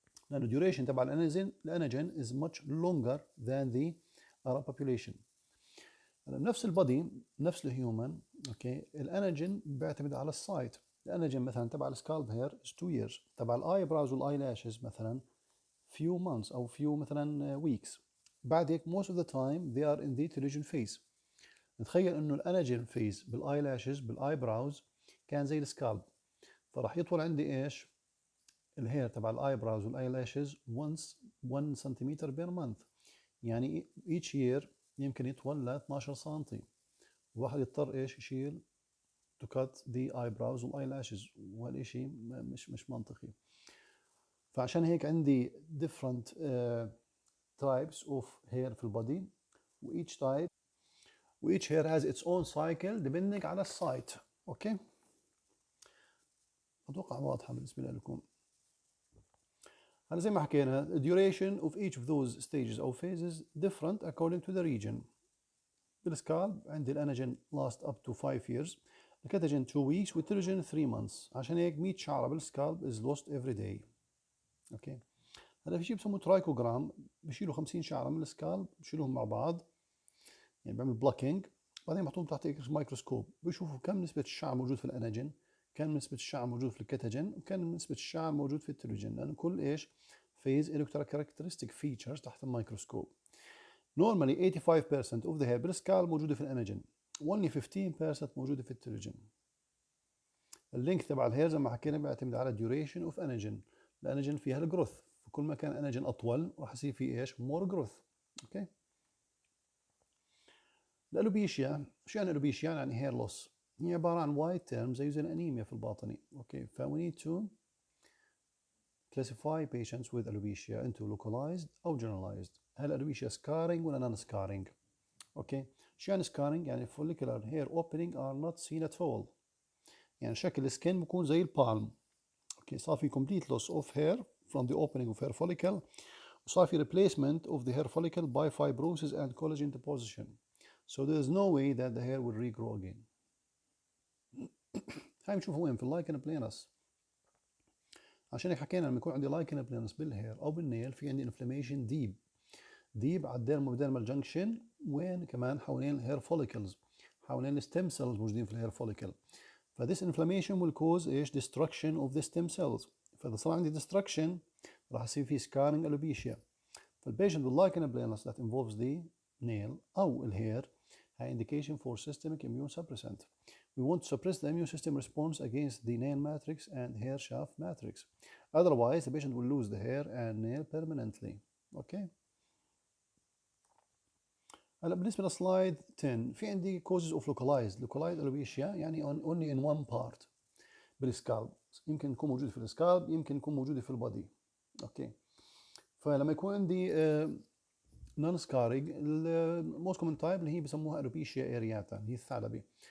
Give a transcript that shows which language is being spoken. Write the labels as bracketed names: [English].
[English] لانه duration [Arabic] تبع الاناجين [English] is much longer than the Arab population. [Arabic] نفس البادي نفس الهيومن اوكي الاناجين بيعتمد على السايت. الاناجين مثلا تبع السكالب هير [English] is 2 years. [Arabic] تبع الاي براوز والاي لاشز مثلا [English] few months [Arabic] او few مثلا weeks. [English] بعد هيك most of the time they are in the telogen phase. [Arabic] نتخيل انه الاناجين فيز بالاي لاشز بالاي براوز كان زي السكالب. فراح يطول عندي ايش؟ الهير تبع الاي براوز والاي لاشز 1 سنتيمتر بير مانث. يعني each year يمكن يطول ل 12 سم. الواحد يضطر ايش؟ يشيل [English] to cut the eyebrows [Arabic] والايلاشز وهالشيء مش منطقي. [English] فعشان هيك عندي different types of hair [Arabic] في البادي [English] و each hair has its own cycle depending على السايت. [Arabic] اوكي. اتوقع واضحه بالنسبه لكم. هلا زي ما حكينا [English] the duration of each of those stages or phases different according to the region. [Arabic] بالسكالب عندي الانجين لاست اب تو 5 years، الكتاجين 2 weeks والتيروجين 3 months. عشان هيك 100 شعره بالسكالب [English] is lost every day. [Arabic] اوكي، هلا في شيء بسموه ترايكوجرام، بشيلوا 50 شعره من السكالب، بشيلوهم مع بعض، يعني بيعمل بلوكينج، بعدين بحطوهم تحت مايكروسكوب، بيشوفوا كم نسبه الشعر موجود في الانجين، كم نسبه الشعر موجود في الكتاجين، وكم نسبه الشعر موجود في التيروجين، لانه كل ايش فيز له كاركترستيك فيتشرز تحت الميكروسكوب. [English] Normally 85% of the hair [Arabic] بالسكالب موجوده في الانجين، [English] only 15% [Arabic] موجوده في التيروجين. اللينك تبع الهير زي ما حكينا بيعتمد على duration اوف انجين، الانجين فيها الجروث، فكل ما كان انجين اطول راح يصير في ايش مور جروث. اوكي، الالوبيشيا، شو يعني الالوبيشيا؟ يعني هير لوس، هي عباره عن وايت تيرم زي الانيميا في الباطني. اوكي، ف [English] we need to classify patients with alopecia into localized او generalized. [Arabic] هل الالوبيشيا سكارينج ولا نون سكارينج؟ اوكي، شو يعني سكارينج؟ يعني [English] follicular hair opening are not seen at all، [Arabic] يعني شكل السكين بيكون زي البالم. [English] Okay, صار في complete loss of hair from the opening of hair follicle، وصار في replacement of the hair follicle by fibrosis and collagen deposition. So there is no way that the hair will regrow again. [Arabic] هاي بنشوفها وين؟ في اللايكن بلينس. عشان هيك حكينا لما يكون عندي لايكن بلينس بالهير او بالنيل في عندي انفلاميشن ديب على الديرمال جنكشن، وين كمان حوالين الهير فوليكلز، حوالين الستيم سيلز موجودين في الهير فوليكل. [English] فthis inflammation will cause ايش؟ [Arabic] destruction of the stem cells. فاذا صار عندي destruction راح يصير في [English] scarring alopecia. فالبيشنت باللايكن planus that involves the nail او الهير هاي indication for systemic immune suppressant. We want to suppress the immune system response against the nail matrix and hair shaft matrix. Otherwise, the patient will lose the hair and nail permanently. Okay. [Arabic] هلا بالنسبة لسلايد 10 في عندي [English] causes of localized alopecia، [Arabic] يعني [English] only in one part [Arabic] بالسكالب، يمكن يكون موجود في السكالب، يمكن يكون موجود في البادي. اوكي، فلما يكون عندي نون سكارينج، الموست كومن تايب اللي هي بسموها الوبيشيا ارياتا، اللي هي الثعلبي.